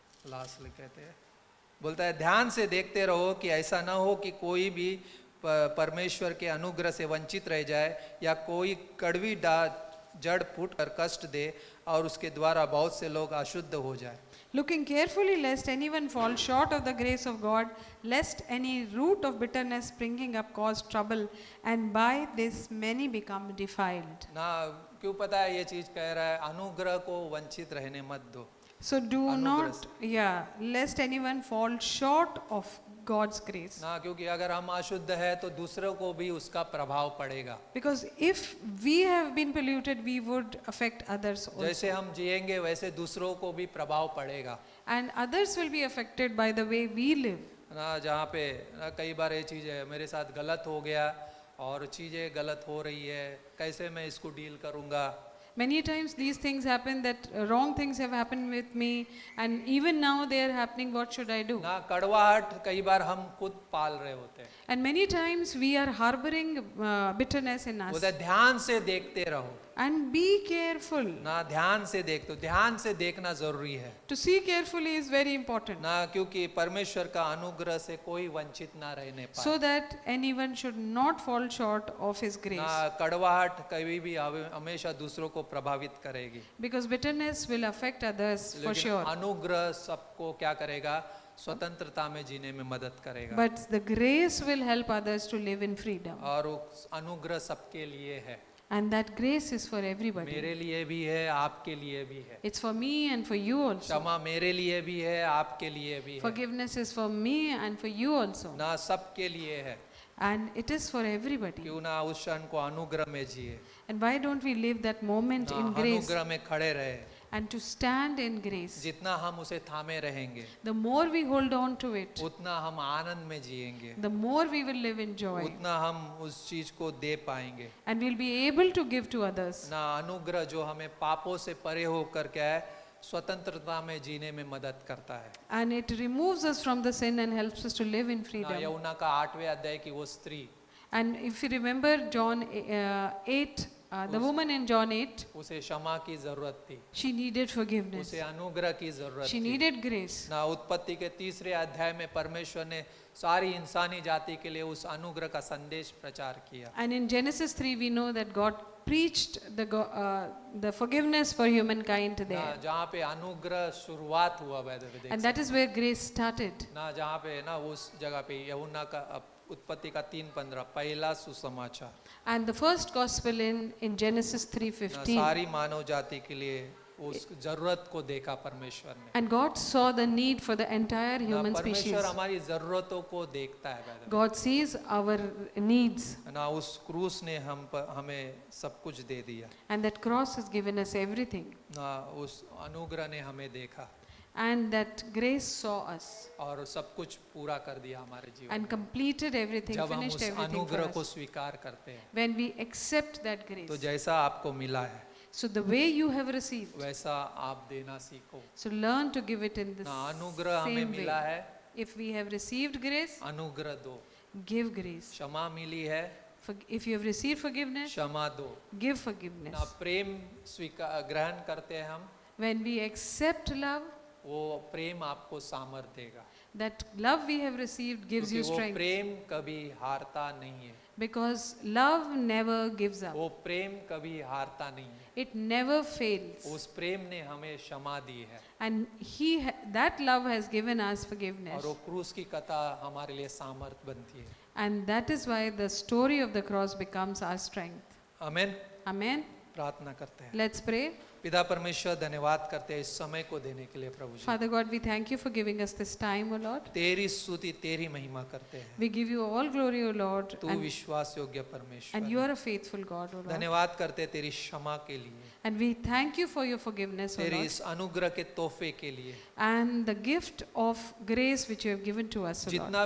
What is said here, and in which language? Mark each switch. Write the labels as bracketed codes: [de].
[hi] Lastly कहते हैं, बोलता है ध्यान से देखते रहो कि ऐसा ना हो कि कोई भी परमेश्वर के अनुग्रह से वंचित रह जाए या कोई कड़वी जड़ फूट कर कष्ट दे और उसके द्वारा बहुत से लोग अशुद्ध हो जाए। [en] looking carefully lest anyone fall short of the grace of God, lest any root of bitterness springing up cause trouble, and by this many become defiled. [hi] ना क्यों पता है ये चीज कह रहा है? अनुग्रह को वंचित रहने मत दो। [en] So do [hi] अनुग्रह [en] not, lest anyone fall short of God's grace. [hi] ना, क्योंकि अगर हम अशुद्ध है तो दूसरों को भी उसका प्रभाव पड़ेगा। [en] Because if we have been polluted, we would affect others also. [hi] जैसे हम जिएंगे वैसे दूसरों को भी प्रभाव पड़ेगा [en] And others will be affected by the way we live. [hi] ना। जहाँ पे ना कई बार ये चीज़ है, मेरे साथ गलत हो गया और चीज़ें गलत हो रही है, कैसे मैं इसको डील करूँगा? [en] Many times these things happen, that wrong things have happened with me, and even now they are happening. What should I do? [hi] ना कड़वाहट कई बार हम खुद पाल रहे होते हैं। [en] And many times we are harboring bitterness in [hi] बोलते [en] us. [hi] हैं ध्यान से देखते रहो [en] And be careful. [hi] ना, ध्यान से देखते हो, ध्यान से देखना जरूरी है [en] To see carefully is very important. [hi] ना, क्योंकि परमेश्वर का अनुग्रह से कोई वंचित ना रहने पाए। [en] So that anyone should not fall short of His grace. [hi] ना कड़वाहट कभी भी हमेशा दूसरों को प्रभावित करेगी, [en] Because bitterness will affect others for [hi] लेकिन [en] sure. [hi] अनुग्रह सबको क्या करेगा? स्वतंत्रता में जीने में मदद करेगा। [en] But the grace will help others to live in freedom. [hi] और वो अनुग्रह सबके लिए है, [en] And that grace is for everybody. [hi] मेरे लिए भी है, आपके लिए भी है। [en] It's for me and for you also. [hi] क्षमा मेरे लिए भी है, आपके लिए भी है, [en] Forgiveness is for me and for you also. [hi] ना सबके लिए है। [en] And it is for everybody. [hi] क्यों ना उस क्षण को अनुग्रह में जिए, [en] And why don't we live that moment [hi] ना [en] in grace [hi] अनुग्रह में खड़े रहे। [en] and to stand in grace? [hi] जितना हम उसे थामे रहेंगे [en] The more we hold on to it, [hi] उतना हम आनंद में जिएंगे, [en] the more we will live in joy. [hi] उतना हम उस चीज को दे पाएंगे। [en] And we'll be able to give to others. [hi] ना अनुग्रह जो हमें पापों से परे होकर क्या है, स्वतंत्रता में जीने में मदद करता है। [en] And it removes us from the sin and helps us to live in [hi] ना [en] freedom. [hi] यूहन्ना का 8वें अध्याय की वो स्त्री, [en] And if you remember John 8, the woman in John 8, [hi] उसे क्षमा की जरूरत थी, [en] she needed forgiveness. [hi] उसे अनुग्रह की जरूरत [en] She needed grace. [hi] ना उत्पत्ति के 3रे अध्याय में परमेश्वर ने सारी इंसानी जाति के लिए उस अनुग्रह का संदेश प्रचार किया। [en] And in Genesis 3, we know that God preached the forgiveness for humankind [hi] ना [en] there. [hi] जहाँ पे अनुग्रह शुरुआत हुआ वैसे [en] And that is where grace started. [hi] ना जहाँ पे ना उस जगह पे यूहन्ना का उत्पत्ति का 3:15 पहला सुसमाचार, [en] And the first gospel in Genesis [hi] ना [en] 3:15. [hi] सारी मानव जाति के लिए उस जरूरत को देखा परमेश्वर ने। [en] And God saw the need for the entire [hi] ना [en] human species. [hi] परमेश्वर हमारी जरूरतों को देखता है वैसे। [en] God sees our needs. [hi] ना उस क्रूस ने हमें सब कुछ दे दिया, [en] And that cross has given us everything. [hi] ना उस अनुग्रह ने हमें देखा [en] And that grace saw us [hi] और सब कुछ पूरा कर दिया हमारे जीवन [en] and completed everything, [hi] जब हम [en] finished [hi] उस [en] everything for [hi] अनुग्रह को [en] us. [hi] स्वीकार करते हैं [en] When we accept that grace. [hi] तो जैसा आपको मिला है [en] So the way you have received, [hi] वैसा आप देना सीखो। [en] so learn to give it in the [hi] ना अनुग्रह हमें [en] same [hi] मिला [en] way. [hi] है, [en] If we have received grace, [hi] अनुग्रह दो। [en] give grace. [hi] क्षमा मिली है, [en] If you have received forgiveness, [hi] क्षमा दो। [en] give [hi] ना [en] forgiveness. [hi] प्रेम स्वीकार ग्रहण करते हैं हम, [en] When we accept love, [hi] वो प्रेम आपको सामर्थ देगा, [en] that love we have received gives [hi] क्योंकि [en] you [hi] वो [en] strength. [hi] प्रेम कभी हारता नहीं है। [en] Because love never gives up. [hi] वो प्रेम कभी हारता नहीं है। [en] It never fails. [hi] उस प्रेम ने हमें क्षमा दी है [en] And that love has given us forgiveness. [hi] और वो क्रूस की कथा हमारे लिए सामर्थ बनती है। [en] And that is why the story of the cross becomes our strength. [hi] आमीन। [en] Amen. [hi] प्रार्थना करते हैं। [en] Let's pray. [hi] पिता परमेश्वर धन्यवाद करते हैं इस समय को देने के लिए प्रभु जी। [en] Father God, we thank you for giving us this time, O Lord. [hi] तेरी स्तुति तेरी महिमा करते हैं। [en] We give you all glory, O Lord. [hi] तू [en] And, [hi] विश्वास योग्य परमेश्वर [en] and you are a faithful God, O Lord. [hi] धन्यवाद करते हैं तेरी क्षमा के लिए, [en] And we thank you for your forgiveness, O [hi] तेरी [en] Lord. [hi] इस अनुग्रह के तोहफे के लिए। [en] And the gift of grace which you have given to us, O Lord.